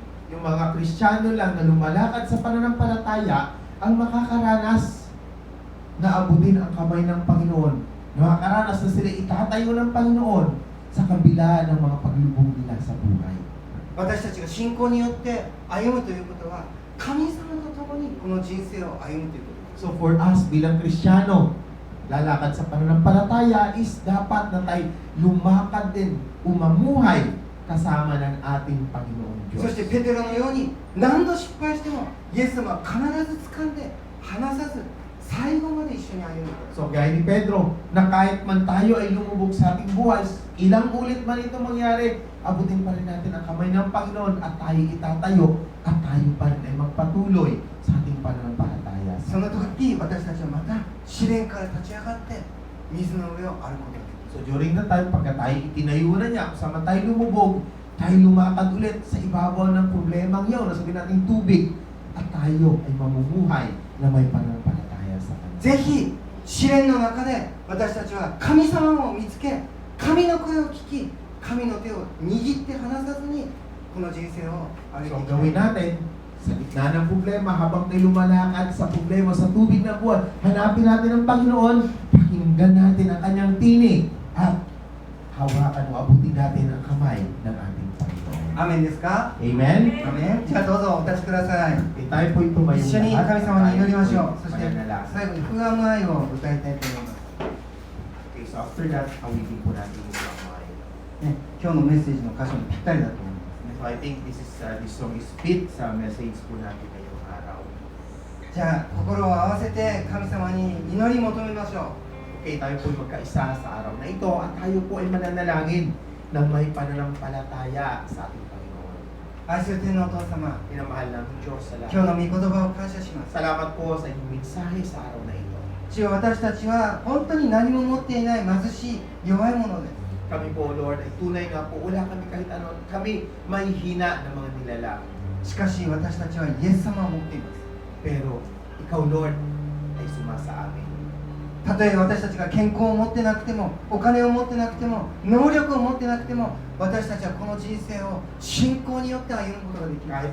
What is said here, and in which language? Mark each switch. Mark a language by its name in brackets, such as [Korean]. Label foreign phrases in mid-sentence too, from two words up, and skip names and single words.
[Filipino] Yung mga Kristiyano lang na lumalakad sa pananampalataya ang makakaranas na abutin ang kamay ng Panginoon. Makakaranas na sila itatayo ng Panginoon sa kabila ng mga paglubog nila sa buhay. [Japanese] 私たちが信仰によって歩むということは、神様と共にこの人生を歩むということです。 [English] So for us [Filipino] bilang Kristiyano, lalakad sa pananampalataya is dapat na tayo lumakad din, umamuhay kasama ng ating Panginoon [Japanese] そ [Filipino] Diyos. [Japanese] してペテロのように何度失敗してもイエス様は必ず掴んで離さず最後まで一緒に歩む。 [Filipino] So gaya ni Pedro, na kahit man tayo ay lumubog sa ating buhay, ilang ulit man ito mangyari, abutin pa rin natin ang kamay ng Panginoon at tayo itatayo at tayo pa rin ay magpatuloy sa ating pananampalataya. [Japanese] その時私たちはまた試練から立ち上がって水の上を歩くことができる。 [English] So during that time, [Filipino] pagka tayo itinayo na niya, kasama tayo lumubog, tayo lumakad ulit sa ibabaw ng problemang yun, na sabihin natin tubig, at tayo ay mamumuhay na may pananampalataya sa Kanya. [Japanese] ぜひ試練の中で私たちは神様を見つけ、神の声を聞き、神の手を握って離さずにこの人生を歩いて So い [Filipino] ang [Japanese] き [Filipino] gawin [Japanese] たい。 [Filipino] natin, sa gitna ng problema, habang tayo lumalakad sa problema, sa tubig na buwan, hanapin natin ang Panginoon, pakinggan natin ang Kanyang tinig, at hawakan o abutin natin ang kamay ng ating Panginoon. [Japanese] アメンですか？ Amen? アメン。じゃあどうぞお立ちください。 [Filipino] Okay, tayo po ito may [Japanese] 一緒に神様に祈りましょう。そして [Filipino] mananalangin. [Japanese] 最後に不安の愛を歌いたいと思います。 [English] Okay, so after that, [Filipino] awitin po natin yung kamay. [Japanese] ね、今日のメッセージの箇所にぴったりだと思いますね。 [English] So I think this song is fit [Filipino] sa message po natin ngayong araw. [Japanese] じゃあ心を合わせて神様に祈り求めましょう。 [Filipino] Okay, tayo po magkaisa sa araw na ito at tayo po ay mananalangin ng may pananampalataya sa ating Panginoon. [Japanese] 愛する天のお父様、 [Filipino] Minamahal namin Diyos sa [Japanese] 今日 [Filipino] lahat. [Japanese] の御言葉を感謝します。 [Filipino] Salamat po sa inyong mensahe sa araw na ito. [Japanese] 主よ、私たちは本当に何も持っていない貧しい弱い者です。 [Filipino] Kami po, Lord, ay tunay nga po, wala kami kahit ano. Kami may hina ng mga nilalang. [Japanese] しかし私たちはイエス様を持っています。 [Filipino] Pero ikaw, Lord, ay sumasa amin. [Japanese] たとえ私たちが健康を持ってなくても、お金を持ってなくても、能力を持ってなくても、私たちはこの人生を信仰によって歩むことができます。